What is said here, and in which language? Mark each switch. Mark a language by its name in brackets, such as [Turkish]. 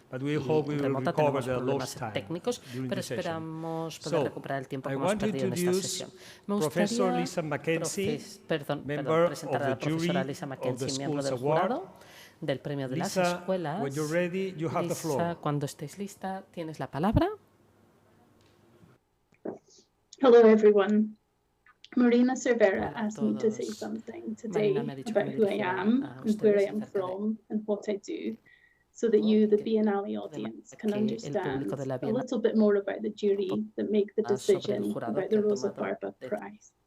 [English] But we hope we will recover the lost time during the session. So I want to introduce Professor Lisa Mackenzie, member of the jury of the Schools Award. [Spanish] Del premio de las [English] Lisa, [Spanish] escuelas. [English] when you're ready, you have the floor. [Spanish] Lisa, cuando estéis lista, tienes la palabra. [English] Hello, everyone. Marina Cervera asked me to say something today about who I am and where I am from and what I do, so that you, the Biennale audience, can understand a little bit more about the jury that make the decision about the Rosa Barba Prize.